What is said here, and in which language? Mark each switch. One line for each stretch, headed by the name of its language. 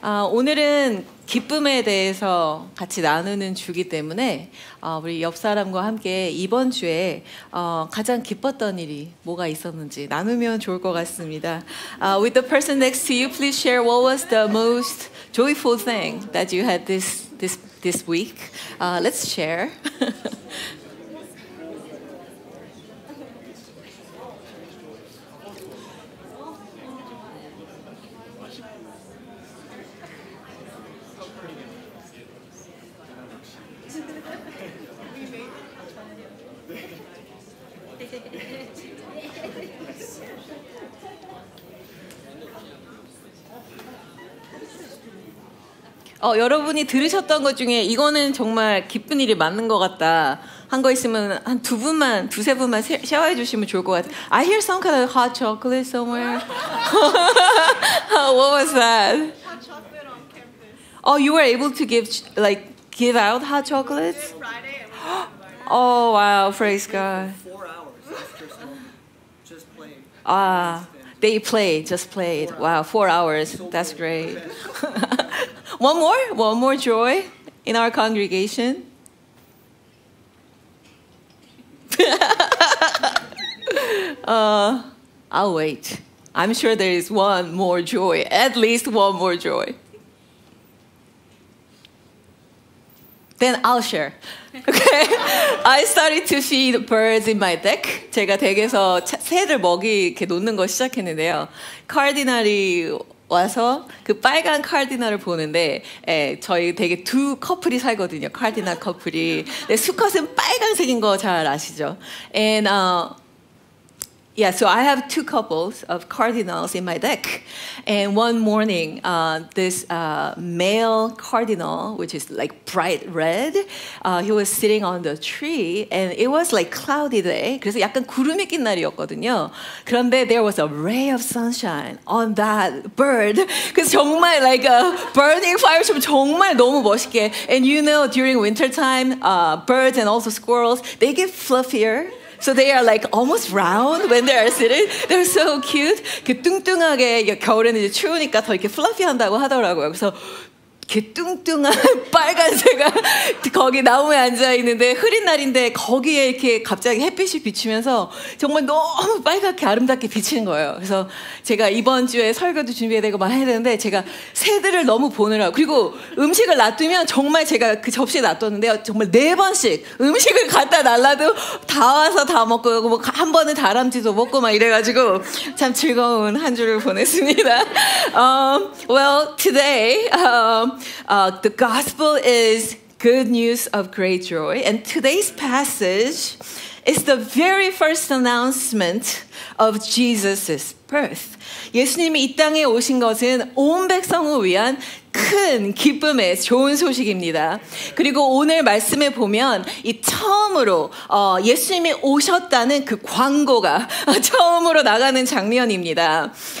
Korean: 오늘은 기쁨에 대해서 같이 나누는 주기 때문에 우리 옆 사람과 함께 이번 주에 가장 기뻤던 일이 뭐가 있었는지 나누면 좋을 것 같습니다.
English: With the person next to you, please share what was the most joyful thing that you had this week. Let's share.
Korean: 여러분이 들으셨던 것 중에 이거는 정말 기쁜 일이 맞는 것 같다 한 거 있으면 한 두세 분만 쉐어해 주시면 좋을 것 같아요.
English: I hear some kind of hot chocolate somewhere. What was that? Hot chocolate on campus. Oh, you were able to give out hot chocolates? Friday. Oh, wow, praise God. 4 hours after school, just playing. They played. Wow, 4 hours. That's great. One more joy in our congregation. I'll wait. I'm sure there is one more joy, at least one more joy. Then I'll share. Okay. I started to feed birds in my deck.
Korean: 제가 댁에서 새들 먹이 이렇게 놓는 거 시작했는데요. 카디널이 와서 그 빨간 카디널을 보는데 저희 댁에 두 커플이 살거든요. 카디널 커플이. 수컷은 빨간색인 거 잘 아시죠?
English: And yeah, so I have two couples of cardinals in my deck. And one morning, this male cardinal, which is like bright red, he was sitting on the tree and it was like cloudy day.
Korean: 그래서 약간 구름이 낀 날이었거든요. 그런데
English: there was a ray of sunshine on that bird.
Korean: 그래서 정말
English: like a burning fire
Korean: 정말 너무 멋있게.
English: And you know, during winter time, birds and also squirrels, they get fluffier. So they are like almost round when they are sitting. They're so cute.
Korean: 그 뚱뚱하게 겨울에는 이제 추우니까 더 이렇게 플러피한다고 하더라고요. 그래서 이렇게 뚱뚱한 빨간새가 거기 나무에 앉아 있는데 흐린 날인데 거기에 이렇게 갑자기 햇빛이 비치면서 정말 너무 빨갛게 아름답게 비치는 거예요. 그래서 제가 이번 주에 설교도 준비해야 되고 막 해야 되는데 제가 새들을 너무 보느라고 그리고 음식을 놔두면 정말 제가 그 접시에 놔뒀는데요. 정말 4번씩 음식을 갖다 놔놔도 다 와서 다 먹고 뭐 한 번은 다람쥐도 먹고 막 이래가지고 참 즐거운 한 주를 보냈습니다.
English: Well, today the gospel is good news of great joy. And today's passage is the very first announcement of Jesus' birth.
Korean: 예수님이 이 땅에 오신 것은 온 백성을 위한 큰 기쁨의 좋은 소식입니다. 그리고 오늘 말씀에 보면 이 처음으로 예수님이 오셨다는 그 광고가 처음으로 나가는 장면입니다.